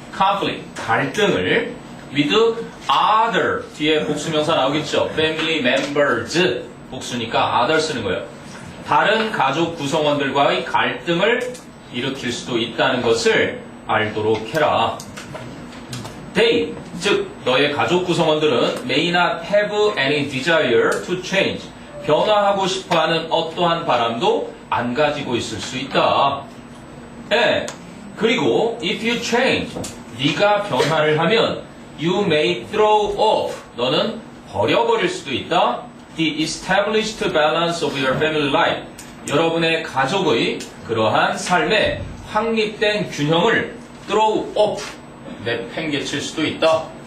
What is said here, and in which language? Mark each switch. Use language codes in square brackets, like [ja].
[ko] conflict, 갈등을 [en] with other, [ko] 뒤에 복수명사 나오겠죠. [en] family members, [ko] 복수니까 other 쓰는 거예요. 다른 가족 구성원들과의 갈등을 일으킬 수도 있다는 것을 알도록 해라. [en] They, [ko] 즉 너의 가족 구성원들은 [en] may not have any desire to change. [ko] 변화하고 싶어하는 어떠한 바람도 안 가지고 있을 수 있다. 네. 그리고 [en] if you change, [ko] 네가 변화를 하면 [en] you may throw off, [ko] 너는 버려버릴 수도 있다. [en] the established balance of your family life, [ko] 여러분의 가족의 그러한 삶의 확립된 균형을 [en] throw off, [ko] 내팽개칠 수도 있다.